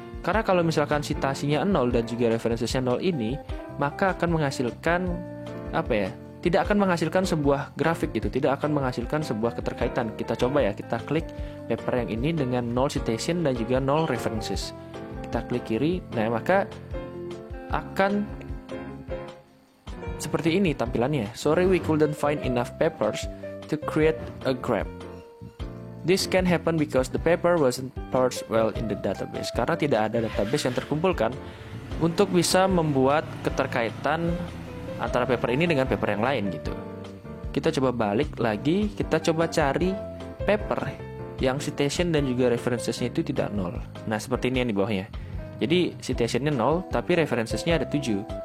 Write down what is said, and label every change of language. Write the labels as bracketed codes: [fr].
[id] Karena kalau misalkan citasinya 0 dan juga referensinya 0 ini, maka akan menghasilkan tidak akan menghasilkan sebuah grafik gitu, tidak akan menghasilkan sebuah keterkaitan. Kita coba ya, kita klik paper yang ini dengan 0 citation dan juga 0 references. Kita klik kiri, nah maka akan seperti ini tampilannya. [en] Sorry, we couldn't find enough papers to create a graph. This can happen because the paper wasn't parsed well in the database. [id] Karena tidak ada database yang terkumpulkan untuk bisa membuat keterkaitan antara paper ini dengan paper yang lain gitu. Kita coba balik lagi, kita coba cari paper yang citation dan juga referencesnya itu tidak 0. Nah, seperti ini yang di bawahnya. Jadi citationnya 0, tapi referencesnya ada 7.